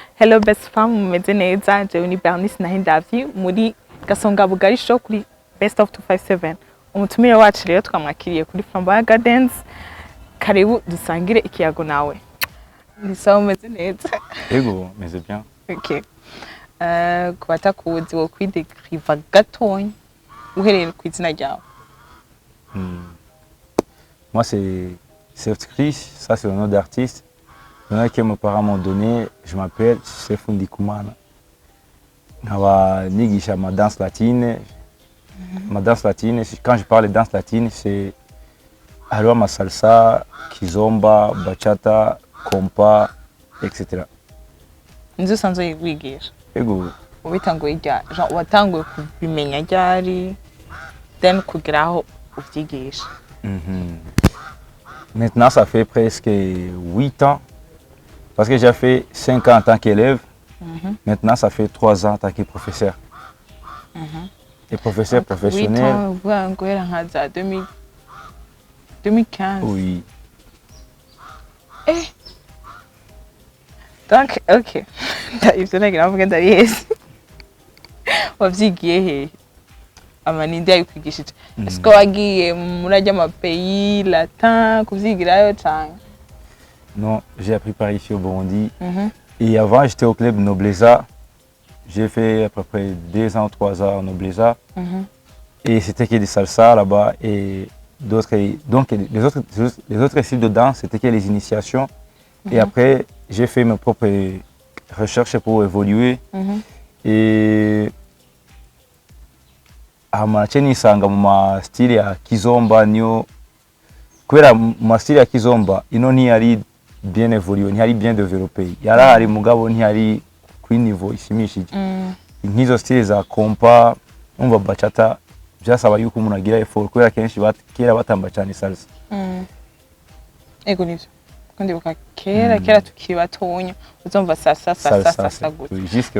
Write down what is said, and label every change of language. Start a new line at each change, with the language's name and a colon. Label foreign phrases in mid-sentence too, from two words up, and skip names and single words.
Rundi: Hello best fam mumeze neza jewe ni Bernice Nahindavyi muri Gasongabugari show kuri Best of 257 umutumire wacu rero twamwakiriye kuri Flamboyant Gardens karibu dusangire ikiyago nawe ni sawa mumeze neza Ego meze bien okay kubata kuzi wo kwidekriva gatonya uhereye ku izina ryawe
French: Moi c'est Sefth, ça c'est le nom d'artiste. Le nom que mes parents m'ont donné, je m'appelle Sefth. Ma danse latine. Ma danse latine, quand je parle de danse latine, c'est ma salsa, kizomba, bachata, compa, etc.
Rundi: Nzo sanzwe wigisha. Ego. Ubitanguye rya, genre watanguye kubimenya ryari, then kugeraho uvyigisha.
French: Maintenant, ça fait presque 8 ans. Parce que j'ai fait 5 ans en tant qu'élève. Maintenant, ça fait 3 ans en tant que professeur. Et professeur professionnel. 8 ans, vous avez 2015. Oui. Eh. Donc, ok.
Rundi: Ivyo nagira mvuga ndabizi. Wavyigiye he? Amaninde yakwigishije. Est-ce que wagiye muri ama
French: pays latin
Rundi: kuvyigirayo cyane?
French: Non, j'ai appris par ici au Burundi. Et avant, j'étais au club Nobleza. J'ai fait à peu près 2 ans, 3 ans au Nobleza. Et c'était que des salsa là-bas. Et d'autres, donc les autres styles de danse, c'était que les initiations. Et après, j'ai fait mes propres recherches pour évoluer.
Rundi: Et amache nisanga mu ma style ya kizomba niyo kwera ma style ya kizomba ino ntiyari
French: bien évolué,
Rundi: ntiyari
French: bien développé.
Rundi: Yarahari mugabo ntiyari kuri niveau ishimishije. Nk'izo style za compa, umva bachata byasaba yuko umuntu agira effort kwera kenshi kera batamba cyane salsa. Ego nivyo. Ndibuka kera tukiri batonya uzumva sasa gute.